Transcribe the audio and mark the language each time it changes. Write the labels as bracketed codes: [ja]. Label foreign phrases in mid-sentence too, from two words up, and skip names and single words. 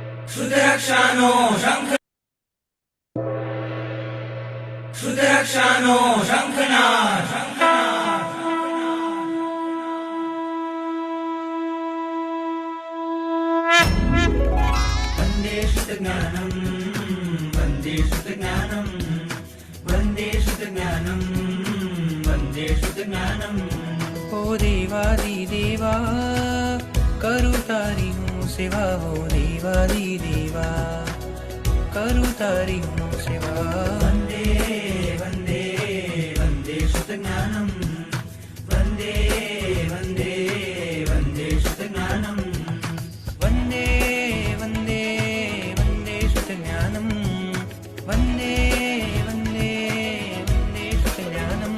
[sa] श्रुतरक्षानो शङ्ख श्रुतरक्षानो शङ्खनाद वन्दे श्रुतज्ञानम् वन्दे श्रुतज्ञानम् वन्दे श्रुतज्ञानम् वन्दे श्रुतज्ञानम्। [gu] ઓ દેવાદિદેવા કરું તારી હું સેવા, હો દેવાદિદેવા કરું તારી હું સેવા। [sa] वन्दे वन्दे वन्दे श्रुतज्ञानम् वन्दे वन्दे वन्दे श्रुतज्ञानम् वन्दे वन्दे वन्दे श्रुतज्ञानम् वन्दे वन्दे वन्दे श्रुतज्ञानम्